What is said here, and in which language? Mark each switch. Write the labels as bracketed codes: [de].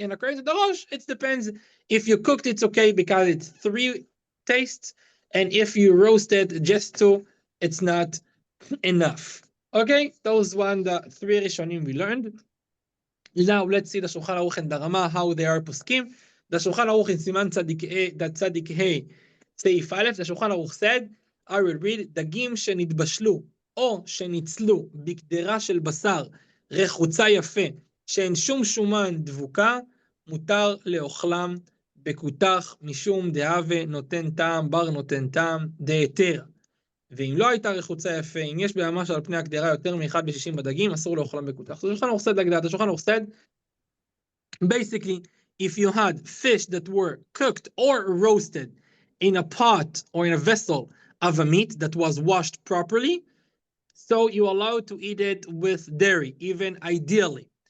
[en] And according to the Rosh, it depends. If you cooked, it's okay because it's 3 tastes. And if you roasted just 2, it's not enough. Okay, those one, the 3 Rishonim we learned. Now let's see the Shulchan Aruch and the Rama, how they are poskim. The Shulchan Aruch in Siman Tzadik Hey, Seif Aleph, the Shulchan Aruch said, I will read, [he] דגים שנתבשלו או שניצלו בקדרה של בשר רחוצה יפה, שאין שום שומן דבוקה, מותר לאוכלם בכותח משום דהווה נותן טעם, בר נותן טעם, דהיתר. ואם לא הייתה רחוצה יפה, אם יש בהמה שעל פני הקדרה יותר מ1 ב-60 בדגים, אסור לאוכלם בכותח. [en] So Shulchan Aruch said like that. The Shulchan Aruch said, basically, if you had fish that were cooked or roasted in a pot or in a vessel of a meat that was washed properly, so you're allowed to eat it with dairy, even ideally.